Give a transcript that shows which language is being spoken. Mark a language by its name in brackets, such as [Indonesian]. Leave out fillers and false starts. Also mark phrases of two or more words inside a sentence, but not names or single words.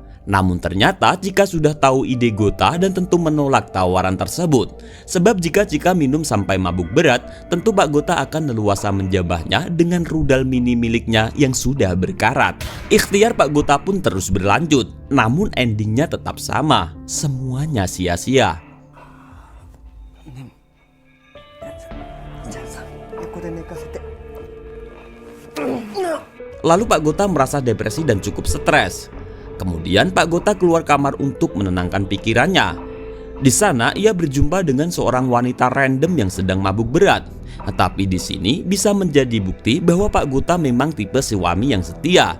[Indonesian] Namun ternyata Chika sudah tahu ide Gota dan tentu menolak tawaran tersebut. Sebab jika Chika minum sampai mabuk berat, tentu Pak Gota akan leluasa menjambahnya dengan rudal mini miliknya yang sudah berkarat. Ikhtiar Pak Gota pun terus berlanjut, namun endingnya tetap sama, semuanya sia-sia. [Japanese] 横で寝かせて [Indonesian] Lalu Pak Gota merasa depresi dan cukup stres. Kemudian Pak Gota keluar kamar untuk menenangkan pikirannya. Di sana ia berjumpa dengan seorang wanita random yang sedang mabuk berat. Tetapi di sini bisa menjadi bukti bahwa Pak Gota memang tipe suami yang setia.